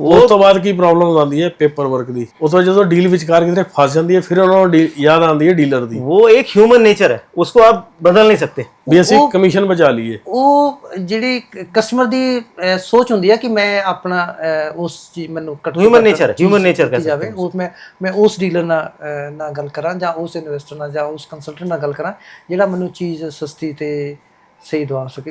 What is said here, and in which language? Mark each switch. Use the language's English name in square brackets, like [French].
[Punjabi] ਉਸ ਤੋਂ ਬਾਅਦ ਕੀ ਪ੍ਰੋਬਲਮ ਆਉਂਦੀ ਹੈ ਪੇਪਰ ਵਰਕ ਦੀ, ਉਸ ਤੋਂ ਜਦੋਂ ਡੀਲ ਵਿਚਕਾਰ ਕਿਤੇ ਫਸ ਜਾਂਦੀ ਹੈ ਫਿਰ ਉਹਨਾਂ ਨੂੰ ਯਾਦ ਆਉਂਦੀ ਹੈ ਡੀਲਰ ਦੀ। [Hindi] वो एक ह्यूमन नेचर है, उसको आप बदल नहीं सकते। [Punjabi] ਵੀ ਅਸੀਂ ਕਮਿਸ਼ਨ ਬਚਾ ਲਈਏ। ਉਹ ਜਿਹੜੀ ਕਸਟਮਰ ਦੀ ਸੋਚ ਹੁੰਦੀ ਹੈ ਕਿ ਮੈਂ ਆਪਣਾ ਉਸ ਚੀਜ਼ ਮੈਨੂੰ [Hindi] ह्यूमन नेचर है, ह्यूमन नेचर [Punjabi] ਕੀਤੀ ਜਾਵੇ, ਉਹ ਮੈਂ ਉਸ ਡੀਲਰ ਨਾਲ ਗੱਲ ਕਰਾਂ ਜਾਂ ਉਸ ਇਨਵੈਸਟਰ ਨਾਲ ਜਾਂ ਉਸ ਕੰਸਲਟੈਂਟ ਨਾਲ ਗੱਲ ਕਰਾਂ ਜਿਹੜਾ ਮੈਨੂੰ ਚੀਜ਼ ਸਸਤੀ ਤੇ ਸਹੀ ਦਵਾ ਸਕੇ।